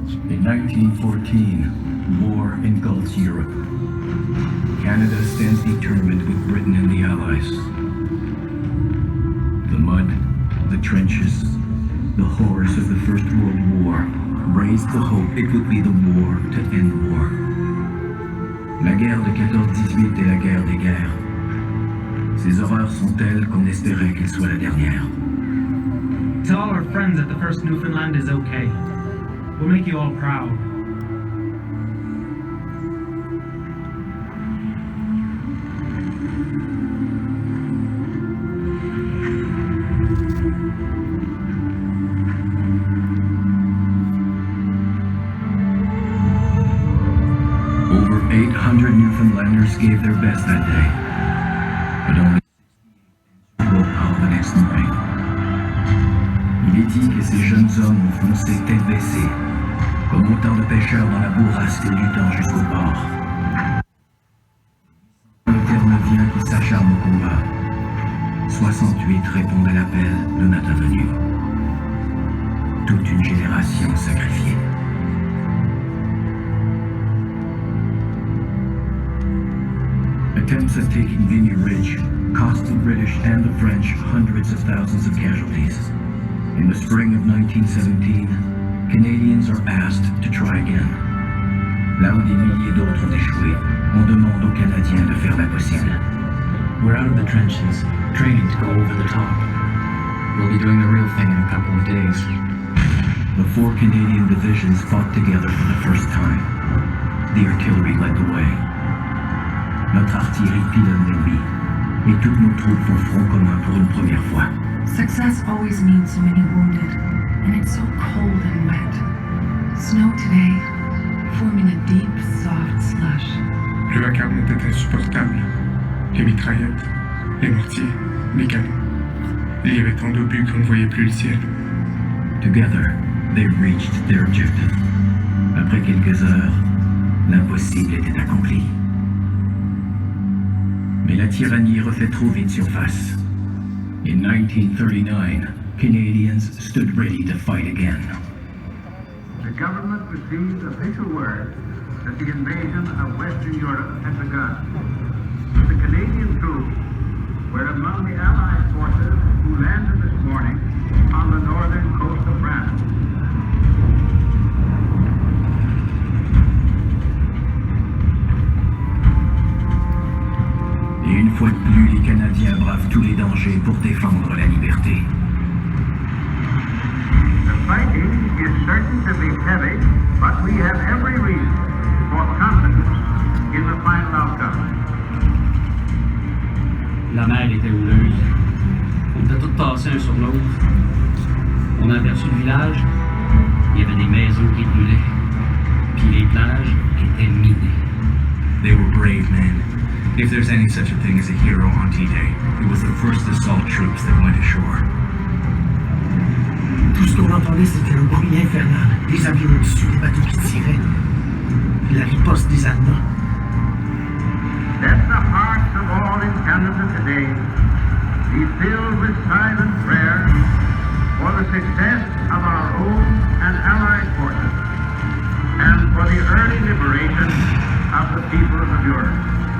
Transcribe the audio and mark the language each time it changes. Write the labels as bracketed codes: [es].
[en] In 1914, war engulfs Europe. Canada stands determined with Britain and the Allies. The mud, the trenches, the horrors of the First World War raised the hope it would be the war to end war. [fr] La guerre de 14-18 est la guerre des guerres. Ces horreurs sont telles qu'on espérait qu'elle soit la dernière. [en] Tell all our friends that the first Newfoundland is okay. We'll make you all proud. Over 800 Newfoundlanders gave their best that day, but only broke out the next morning. [fr] Il est dit que ces jeunes hommes ont foncé tête baissée, comme autant de pêcheurs dans la bourrasque du temps jusqu'au port. Le terme vient qui s'acharne au combat. 68 répondent à l'appel le matin venu. Toute une génération sacrifiée. [en] Attempts at taking Vimy Ridge cost the British and the French hundreds of thousands of casualties. In the spring of 1917, Canadians are asked to try again. [fr] Là où des milliers d'autres ont échoué, on demande aux Canadiens de faire l'impossible. [en] We're out of the trenches, training to go over the top. We'll be doing the real thing in a couple of days. The 4 Canadian divisions fought together for the first time. The artillery led the way. [fr] Notre artillerie pilonne l'ennemi, et toutes nos troupes font front commun pour une première fois. [en] Success always means so many wounded, and it's so cold and wet. Snow today, forming a deep, soft slush. [fr] Le vacarme était insupportable. Les mitraillettes, les mortiers, les canons. Il y avait tant d'obus qu'on ne voyait plus le ciel. [en] Together, they reached their objective. [fr] Après quelques heures, l'impossible était accompli. Mais la tyrannie refait trop vite surface. [en] In 1939, Canadians stood ready to fight again. The government received official word that the invasion of Western Europe had begun. The Canadian troops were among the Allied forces who landed this morning on the northern coast of France. [fr] Et une fois de plus, les Canadiens bravent tous les dangers pour défendre la liberté. [en] The fighting is certain to be heavy, but we have every reason for confidence in the final outcome. [fr] La mer était houleuse. On était tous tassés un sur l'autre. On a aperçu le village. Il y avait des maisons qui brûlaient. Puis les plages étaient minées. [en] They were brave men. If there's any such a thing as a hero on D-Day, it was the first assault troops that went ashore. [fr] Tout ce qu'on entendait, c'était un bruit infernal. Des avions au-dessus, des bateaux qui tiraient. La riposte des Allemands. [en] Let the hearts of all in Canada today be filled with silent prayer for the success of our own and allied forces and for the early liberation of the peoples of Europe.